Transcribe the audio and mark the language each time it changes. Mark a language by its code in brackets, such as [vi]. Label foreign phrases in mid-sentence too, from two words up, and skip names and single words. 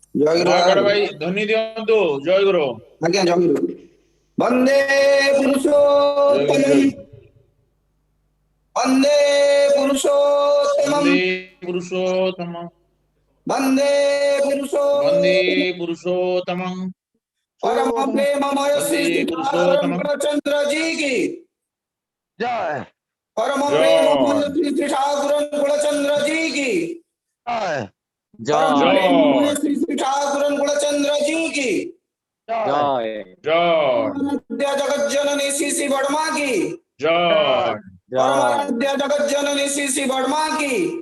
[or] ମହାକାଳ ଭାଇ ଧ୍ୱନି ଦିଅନ୍ତୁ ଜୟ ଗୁରୁ। ଆଜ୍ଞା ଜୟ ଗୁରୁ। ବନ୍ଦେ ପୁରୁଷୋତ୍ତମ ବନ୍ଦେ ପୁରୁଷୋତ୍ତମ ବନ୍ଦେ ପୁରୁଷୋତ୍ତମ [hi] परम प्रेममय श्री ठाकुर चंद्र जी की जय। परम प्रेममय श्री ठाकुर चंद्र जी की परम प्रेममय श्री ठाकुर चंद्र जी की जगत जननी श्री वर्मा की परमाराध्य जगत जननी श्री वर्मा की